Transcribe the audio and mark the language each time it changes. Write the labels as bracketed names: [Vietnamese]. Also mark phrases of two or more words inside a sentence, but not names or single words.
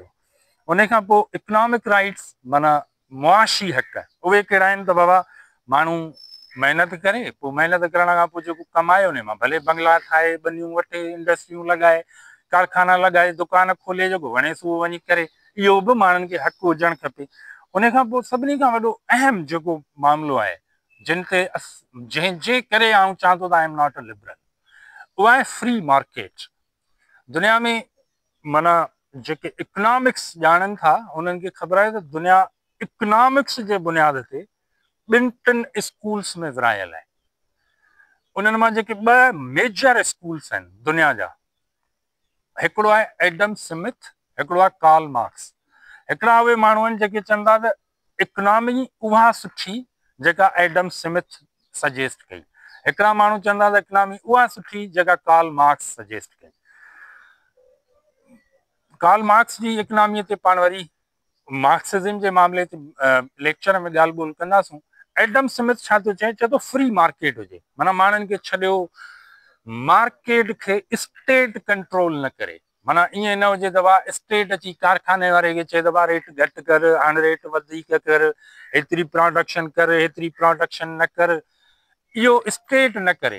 [Sindhi] उन खां पोइ [English] economic rights, [Sindhi] माना मुआशी हक़, उहे कहिड़ा आहिनि त बाबा माण्हू महिनत करे, पोइ महिनत करण खां पोइ जेको कमाए उन मां भले बंगला ठाहे, ॿनियूं वठे, इंडस्ट्रियूं लॻाए, कारखाना लॻाए, दुकान खोले, जेको वणेसि उहो वञी करे, इहो बि माण्हुनि खे हक़ु हुजणु खपे। उन खां पोइ सभिनी खां वॾो अहम जेको मामिलो आहे, जिन ते जंहिंजे करे आउं चवां थो त [English] I am not a liberal, [Sindhi] उहा आहे [English] free market. [Sindhi] दुनिया में माना जेके इकनॉमिक्स ॼाणनि था उन्हनि खे ख़बर आहे त दुनिया इकनॉमिक्स जे बुनियाद ते ॿिनि टिनि स्कूल्स में विरायल आहे। उन्हनि मां जेके ॿ [English] major schools [Sindhi] आहिनि दुनिया जा, हिकिड़ो आहे एडम स्मिथ, हिकिड़ो आहे कार्ल मार्क्स। हिकिड़ा उहे माण्हू आहिनि जेके चवंदा त इकनॉमी उहा सुठी जेका एडम स्मिथ सजेस्ट कई। हिकिड़ा माण्हू चवंदा त इकनॉमी उहा सुठी जेका कार्ल मार्क्स सजेस्ट कई। कार्ल मार्क्स जी इकनॉमीअ ते पाण वरी मार्क्सिज्म जे मामले ते लेक्चर में ॻाल्हि ॿोल कंदासूं। एडम स्मिथ छा थो चए तो [English] free market [Sindhi] हुजे, माना माण्हुनि खे छॾियो, मार्केट खे [English] state control [Sindhi] न करे। माना ईअं न हुजे त स्टेट अची कारखाने वारे खे चए त रेट घटि कर, हाणे रेट वधीक कर, हेतिरी प्रोडक्शन कर, हेतिरी प्रोडक्शन न कर, इहो स्टेट न करे।